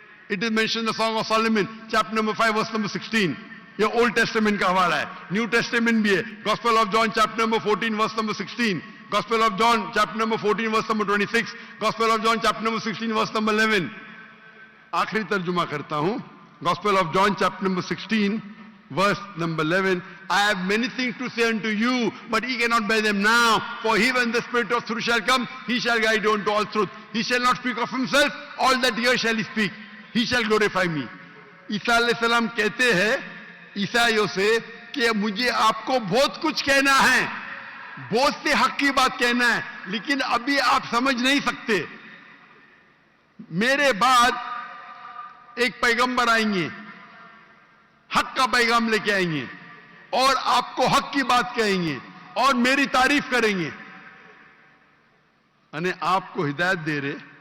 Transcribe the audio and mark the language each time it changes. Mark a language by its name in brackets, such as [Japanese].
[English] it is mentioned in the Song of Solomon chapter number 5 verse number 16۔ [Urdu] یہ old testament کا حوالہ ہے، new testament بھی ہے، gospel of John chapter number 14 verse number 16، gospel of John chapter number 14 verse number 26، gospel of John chapter number 16 verse number 11۔ آخری ترجمہ کرتا ہوں، gospel of John chapter number 16 [English] verse number 11، I have many things to say unto you, but ye cannot bear them now. For he, when the Spirit of truth shall come, he shall guide you unto all truth. He shall not speak of himself, all that here shall he speak. He shall glorify me۔ [Urdu] عیسیٰ علیہ السلام کہتے ہیں عیسائیوں سے کہ مجھے آپ کو بہت کچھ کہنا ہے، بہت سے حق کی بات کہنا ہے، لیکن ابھی آپ سمجھ نہیں سکتے۔ میرے بعد ایک پیغمبر آئیں گے، حق کا پیغام لے کے آئیں گے اور آپ کو حق کی بات کہیں گے اور میری تعریف کریں گے، یعنی آپ کو ہدایت دے رہے۔